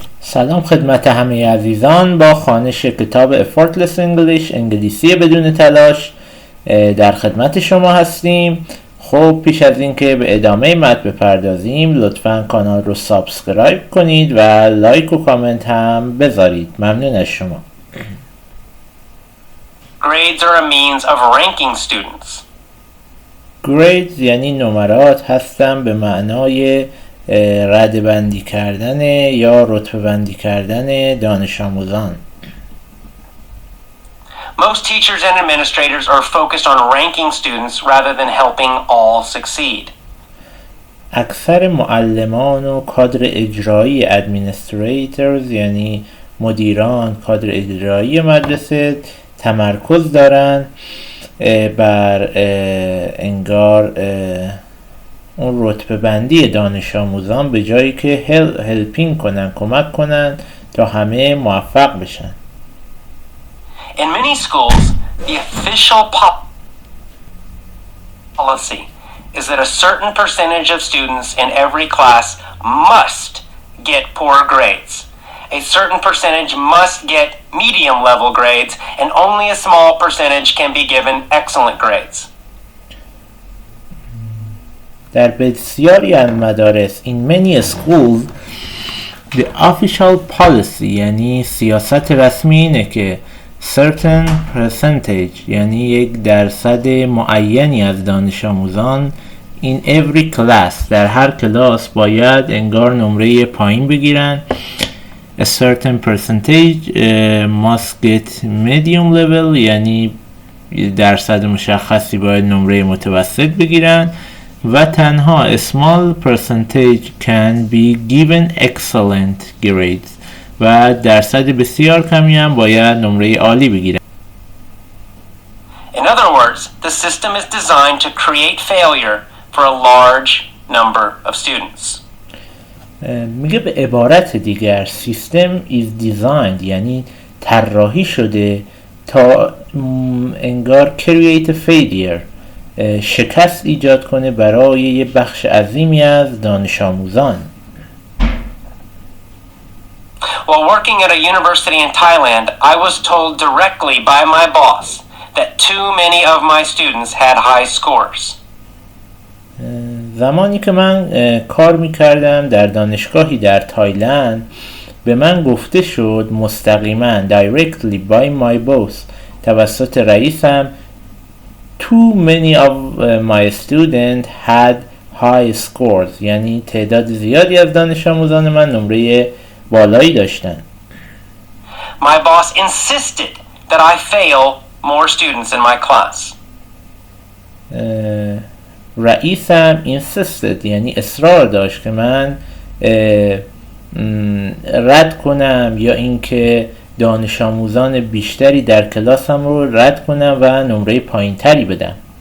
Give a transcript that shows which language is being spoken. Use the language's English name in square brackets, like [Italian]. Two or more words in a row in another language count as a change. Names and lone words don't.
[Persian] سلام خدمت همه عزیزان. با خوانش کتاب Effortless English انگلیسی بدون تلاش در خدمت شما هستیم. خب پیش از اینکه به ادامه متن بپردازیم لطفاً کانال رو سابسکرایب کنید و لایک و کامنت هم بذارید. ممنون از شما. [English] Grades are a means of ranking students. [Persian] Grades یعنی نمرات هستن به معنای رده‌بندی کردن یا رتبه‌بندی کردن دانش آموزان. [English] Most teachers and administrators are focused on ranking students rather than helping all succeed. [Persian] اکثر معلمان و کادر اجرایی administrators یعنی مدیران کادر اجرایی مدرسه تمرکز دارن بر انگار اون رتبه بندی دانش آموزان به جایی که هلپینگ کنن، کمک کنن تا همه موفق بشن. [English] In many schools, the official policy is that a certain percentage of students in every class must get poor grades. A certain percentage must get medium level grades, and only a small percentage can be given excellent grades. [Persian] در بسیاری از مدارس [English] in many schools the official policy [Persian] یعنی سیاست رسمی اینه که [English] certain percentage [Persian] یعنی یک درصد معینی از دانش آموزان [English] in every class [Persian] در هر کلاس باید انگار نمره پایین بگیرن. [English] A certain percentage must get medium level [Persian] یعنی درصد مشخصی باید نمره متوسط بگیرن و تنها [English] small percentage can be given excellent grades [Persian] و درصد بسیار کمی هم باید نمره عالی بگیرن. [English] In other words, the system is designed to create failure for a large number of students. [Persian] میگه به عبارت دیگر سیستم [English] is designed [Persian] یعنی طراحی شده تا انگار [English] create a failure [Persian] شکست ایجاد کنه برای یه بخش عظیمی از دانش آموزان. [English] While working at a university in Thailand, I was told directly by my boss that too many of my students had high scores. [Persian] زمانی که من کار میکردم در دانشگاهی در تایلند به من گفته شد مستقیما [English] directly by my boss [Persian] توسط رئیسم [English] too many of my students had high scores [Persian] یعنی تعداد زیادی از دانش آموزان من نمره بالایی داشتن. [English] My boss insisted that I fail more students in my class. [Persian] رئیسم insisted یعنی اصرار داشت که من رد کنم یا اینکه دانش آموزان بیشتری در کلاسم رو رد کنم و نمره پایین تری بدم.